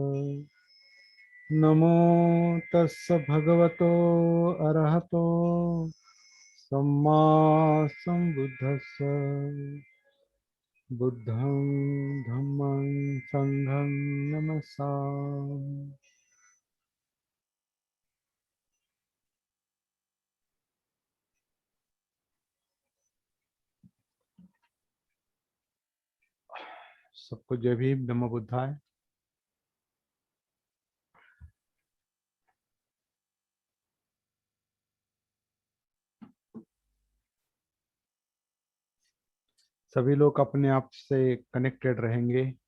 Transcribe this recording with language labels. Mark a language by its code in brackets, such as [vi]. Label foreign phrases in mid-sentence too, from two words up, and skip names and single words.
[pi] नमो तस् भगवतो अरहतो सम्मा संबुद्धस्स। बुद्धं धम्मं संघं नमस्सामि। [hi] सबको जय भीम, [sa] नमो बुद्धाय। [hi] सभी लोग अपने आप से कनेक्टेड रहेंगे।